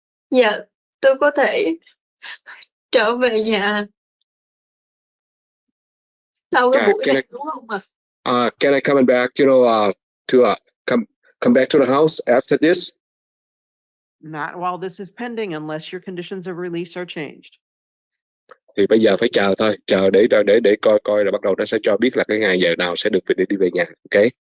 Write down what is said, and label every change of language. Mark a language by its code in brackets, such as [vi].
[vi] Dạ, tôi có thể trở về nhà sau cái buổi này đúng không ạ? [en] Can I come back, to come back to the house after this? Not while this is pending unless your conditions of release are changed. [vi] Thì bây giờ phải chờ thôi, chờ để coi là bắt đầu nó sẽ cho biết là cái ngày giờ nào sẽ được đi về nhà, ok?